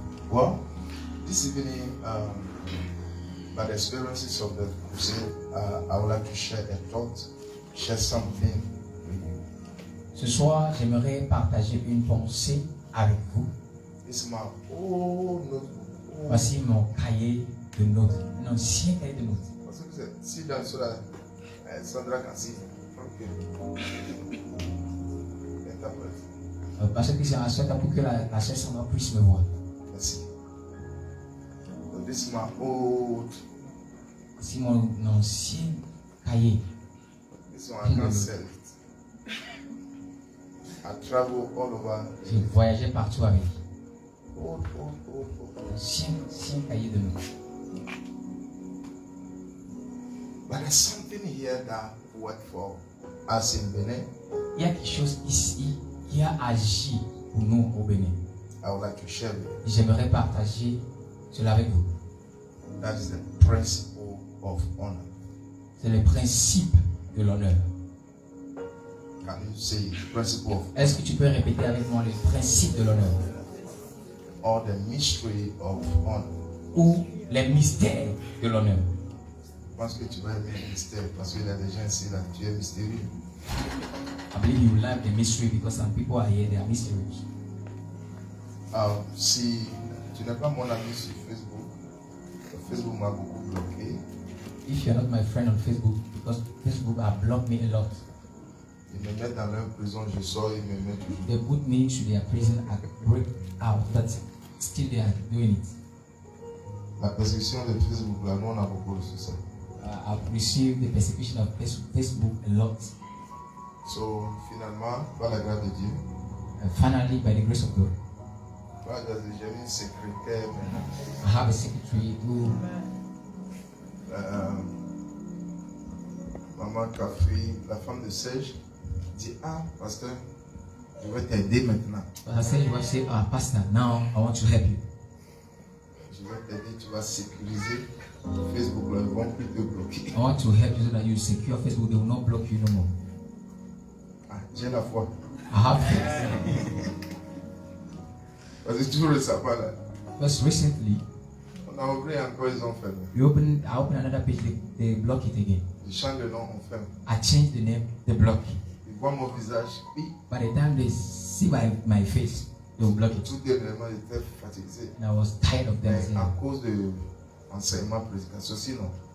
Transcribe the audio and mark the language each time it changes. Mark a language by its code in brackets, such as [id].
[en] Well, this evening, by the experiences of the crusade, I would like to share a thought, share something with you. [fr] Ce soir, j'aimerais partager une pensée avec vous. [en] This is my old notebook. [fr] Voici mon cahier de notes, un ancien cahier de notes. [en] What's it? Sit down so that Sandra can see. Okay. Interpret. [fr] Parce que c'est un souhait pour que la sœur Sandra puisse me voir. Merci. [en] So this is my old. [fr] C'est mon ancien cahier. [en] This one I can't sell it. I travel all over. [fr] J'ai voyagé partout avec. [en] Old. [fr] Ancien cahier de notes. [en] But there's something here that worked for us in Benin. [fr] Il y a quelque chose ici qui a agi pour nous au Bénin. [en] I would like to share with you. [fr] J'aimerais partager cela avec vous. [en] That is the principle of honor. [fr] C'est le principe de l'honneur. [en] Can you say principle of [fr] Est-ce que tu peux répéter avec moi le principe de l'honneur? [en] or the mystery of honor? [fr] Ou les mystères de l'honneur? Je pense que tu vas aimer le mystère parce qu'il y a des gens ici là, tu es mystérieux. [en] I believe you like the mystery because some people are here, they are mysterious. [fr] Si tu n'es pas mon ami sur Facebook, Facebook m'a beaucoup bloqué. [en] If you're not my friend on Facebook, because Facebook has blocked me a lot. [fr] Ils me mettent dans leur prison, je sors, ils me mettent toujours. [en] They put me to their prison and break out, but still they are doing it. [fr] La persécution de Facebook, là, nous on a beaucoup reçu ça. [en] I've received the persecution of Facebook a lot. [fr] So, finalement, par la grâce de Dieu, [en] And finally, by the grace of God, [fr] par la grâce de Dieu, j'ai une secrétaire maintenant. [en] I have a secretary who [fr] Maman Kafri, la femme de Serge, dit pasteur, je vais t'aider maintenant. [en] I said, you say, Pastor, now I want to help you. [fr] Je vais t'aider, tu vas sécuriser Facebook, là, ils vont plus te bloquer. [en] I want to help you so that you secure Facebook, they will not block you no more. [fr] J'ai la foi. [en] I have faith. [fr] Parce que toujours récemment, là, [en] Because recently, [fr] on a ouvert encore, ils ont fermé. [en] I open another page, they block it again. [fr] Ils changent le nom, on ferme. [en] I change the name, they block it. [fr] Ils voient mon visage, oui, [en] By the time they see my face, they will block it. [fr] tout dernièrement, j'étais fatigué. [en] And I was tired of them [fr] Mais [en] saying, [fr] à cause de l'enseignement, prédication, sinon,